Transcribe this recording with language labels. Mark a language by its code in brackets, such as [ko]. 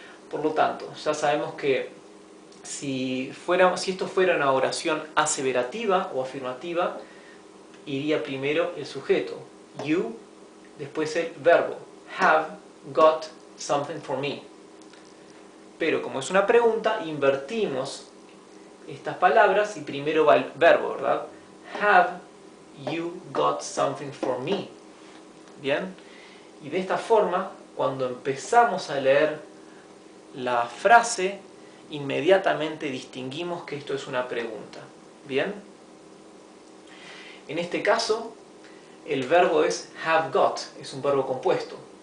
[es] Por lo tanto, ya sabemos que si esto fuera una oración aseverativa o afirmativa, iría primero el sujeto, you, después el verbo, [en] have got something for me. [es] Pero como es una pregunta, invertimos estas palabras y primero va el verbo, ¿verdad? [en] Have you got something for me? [es] ¿Bien? Y de esta forma, cuando empezamos a leer la frase, inmediatamente distinguimos que esto es una pregunta. ¿Bien? En este caso, el verbo es have got, es un verbo compuesto.